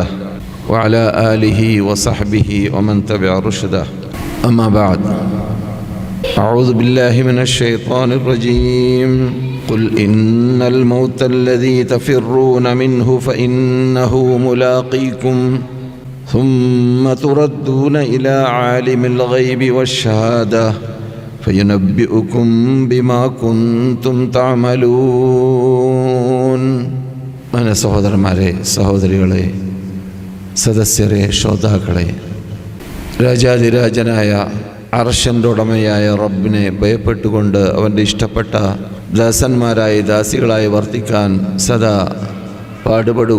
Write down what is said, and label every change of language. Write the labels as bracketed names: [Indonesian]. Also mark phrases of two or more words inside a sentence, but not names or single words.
[Arabic] وعلى آله وصحبه ومن تبع رشده أما بعد أعوذ بالله من الشيطان الرجيم قل إن الموت الذي تفرون منه فإنه ملاقيكم ثم تردون إلى عالم الغيب والشهادة فينبئكم بما كنتم تعملون. [Malayalam] meine സഹോദരന്മാരെ, സഹോദരികളെ, സദസ്യരെ, ശ്രോതാക്കളെ, രാജാതിരാജനായ അർശൻ്റെ ഉടമയായ റബ്ബിനെ ഭയപ്പെട്ടുകൊണ്ട് അവൻ്റെ ഇഷ്ടപ്പെട്ട ദാസന്മാരായി ദാസികളായി വർത്തിക്കാൻ സദാ പാടുപെടുക.